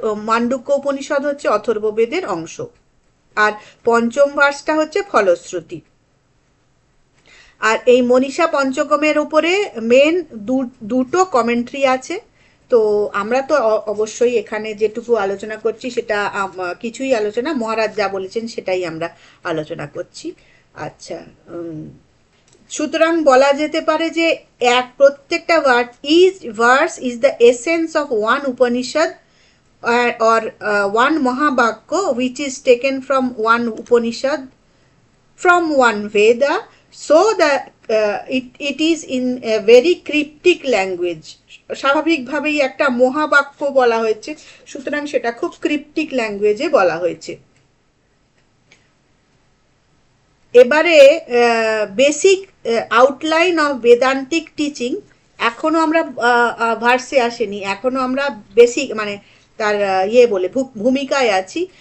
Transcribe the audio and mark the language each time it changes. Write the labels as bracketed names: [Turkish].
[Bangla] মান্ডুক্য উপনিষদ হচ্ছে অথর্ববেদের অংশ। আর পঞ্চম ভার্সটা হচ্ছে ফলশ্রুতি। আর এই মনীষা পঞ্চকমের উপরে মেন দুটো কমেন্ট্রি আছে, তো আমরা তো অবশ্যই এখানে যেটুকু আলোচনা করছি সেটা কিছুই আলোচনা, মহারাজ যা বলেছেন সেটাই আমরা আলোচনা করছি। আচ্ছা, সুতরাং বলা যেতে পারে যে [English] প্রত্যেকটা verse is the essence of one Upanishad or one Mahabakya which is taken from one Upanishad, from one Veda, so that it is in a very cryptic language. [Bangla] স্বাভাবিকভাবেই একটা মহাবাক্য বলা হয়েছে, সুতরাং সেটা খুব ক্রিপ্টিক ল্যাঙ্গুয়েজে বলা হয়েছে। এবারে [English] basic outline of Vedantic teaching, [Bangla] এখনো আমরা ভার্সে আসেনি, এখনো আমরা বেসিক মানে তার বলে ভূমিকায় আছি।